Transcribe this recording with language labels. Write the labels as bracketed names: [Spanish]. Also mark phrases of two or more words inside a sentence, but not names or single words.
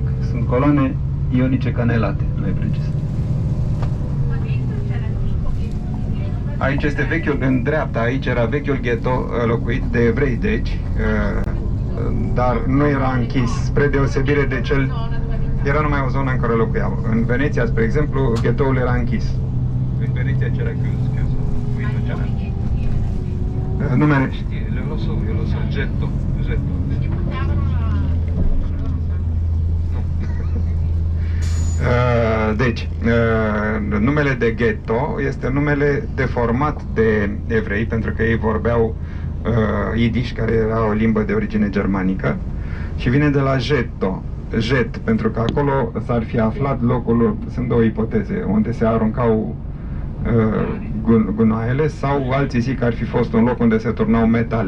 [Romanian] Sunt coloane ionice canelate, mai precis. Aici este vechiul, în dreapta, aici era vechiul ghetto locuit de evrei, deci, dar nu era închis, spre deosebire de cel, era numai o zonă în care locuiau. În Veneția, spre exemplu, ghettoul era închis. [Italian] În Veneția c'era chiuso, [Romanian] numele... [Italian] Eu lo so, Getto. [Romanian] Deci, numele de ghetto este numele deformat de evrei, pentru că ei vorbeau Yiddish, care era o limbă de origine germanică, și vine de la getto, jet, pentru că acolo s-ar fi aflat locul, sunt două ipoteze, unde se aruncau gunoaiele, sau alții zic că ar fi fost un loc unde se turnau metale.